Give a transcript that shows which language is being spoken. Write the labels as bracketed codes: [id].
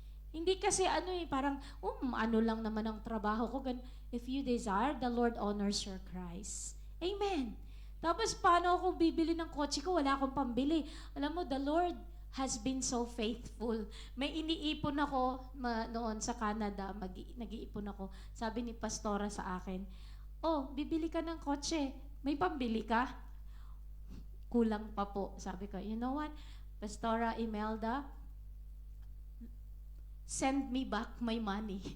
[tl] Hindi kasi parang, ano lang naman ang trabaho ko. [en] If you desire, the Lord honors your cries. Amen. [tl] Tapos, paano ako bibili ng kotse ko? Wala akong pambili. Alam mo, [en] the Lord has been so faithful. [tl] May iniipon ako noon sa Canada. Nag-iipon ako. Sabi ni Pastora sa akin, bibili ka ng kotse. May pambili ka? Kulang pa po. Sabi ko, [en] you know what? Pastora Imelda, send me back my money.